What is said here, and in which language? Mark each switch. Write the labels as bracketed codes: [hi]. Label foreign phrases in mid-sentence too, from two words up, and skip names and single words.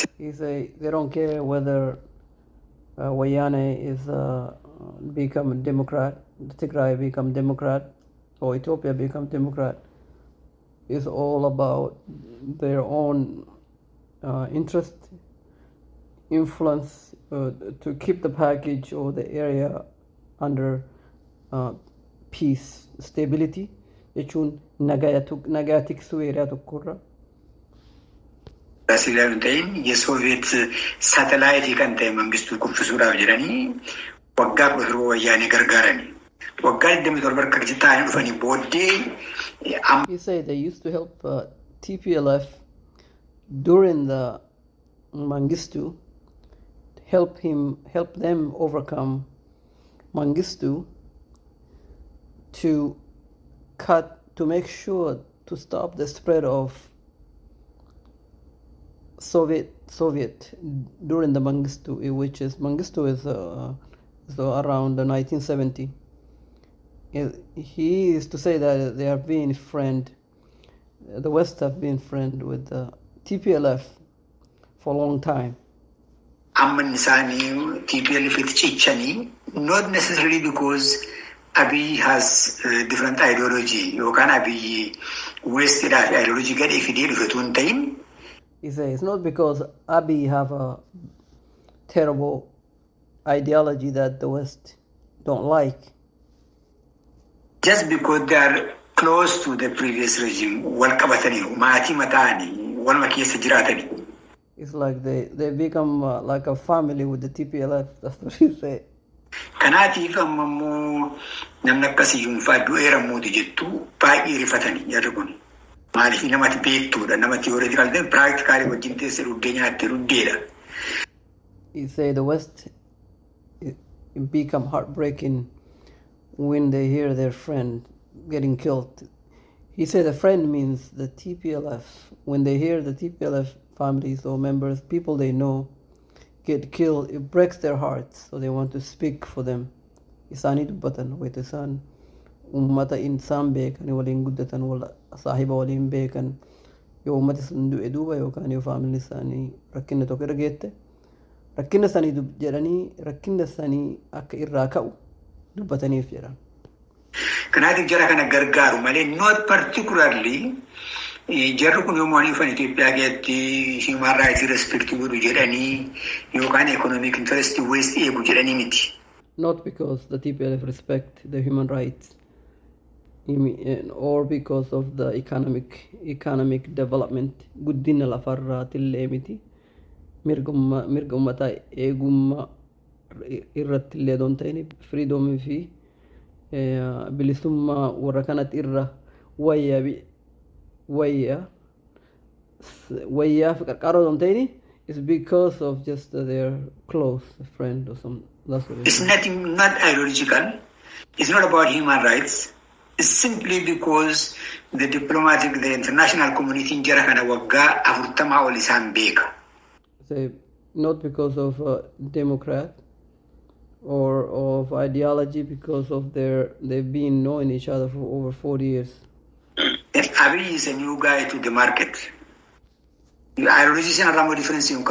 [en] He say they don't care whether Wayane is become a Democrat, Tigray become Democrat, or Ethiopia become Democrat. It's all about their own interest, influence to keep the package or the area under peace, stability. [om] Jechuun nagaa tiksuu area tokkorra. Asigaa hin ta'in Soviet satellite kan ta'e Mangistuu kuffisuudhaaf jedhanii waggaa 10 wayyaanee gargaaranii. Waggaa 27 akka ta'anii dhufanii booddee. [en] He said they used to help TPLF during the Mengistu, help them overcome Mengistu to make sure to stop the spread of Soviet during the Mengistu, which is Mengistu is around 1970. He used to say that they are being friend, the West have been friend with the TPLF for a long time. [om] Amman isaanii TPLF itti cichanii, [en] not necessarily because Abiy has different ideology [om] yookaan Abiy West ideology gadhee fidee dhufetu hin ta'in. [en] He says it's not because Abiy have a terrible ideology that the West don't like. Just because they are close to the previous regime, [om] wal qabatanii, maatii mataanii, waluma keessa jiraatanii. [en] It's like they become like a family with the TPLF. That's what he said. [om] Kanaatiif ammoo namni akkasii yuunfaa du'eera mootii jettu baay'ee rifatanii jarri kun. Maaliif namatti beektuudha, namatti [en] theoretical then practically [om] wajjin teessee dhuddee nyaattee dhuddeedha. [en] He say the West it become heartbreaking when they hear their friend getting killed. He said the friend means the TPLF. When they hear the TPLF families or members, people they know, get killed, it breaks their hearts. So they want to speak for them. [om] Isaanii dubbatan wayita isaan uummata insaan beekan waliin guddatan saahiba waliin beekan yoo uummati sun du'e duuba yookaan yoo faamilii isaanii rakkina tokko irra geette rakkina isaanii jedhanii rakkina isaanii akka irraa ka'u dubbataniif jedhan. Kanaatiif jara kana gargaaru malee [en] not particularly [om] jarri kun yommuu ani ufan Itoophiyaa keessatti [en] human rights respect [om] godhu jedhanii yookaan [en] economic interest West [om] eegu jedhanii miti. [en] Not because the TPLF respect the human rights or because of the economic development [om] guddina lafarraa tillee miti mirga ummataa eegummaa irratti illee doon ta'in freedomii fi bilisummaa warra kanatti irra wayyaa fi qarqaroo doon ta'in [en] is because of just their close friend or something. That's what it's nothing, not ideological. It's not about human rights. It's simply because the international community in [om] jara kana waggaa 40 ol isaan beeka. [en] Say not because of Democrat or of ideology, because of they've been knowing each other for over 40 years. Abiy is a new guy to the market. Ideology is a difference in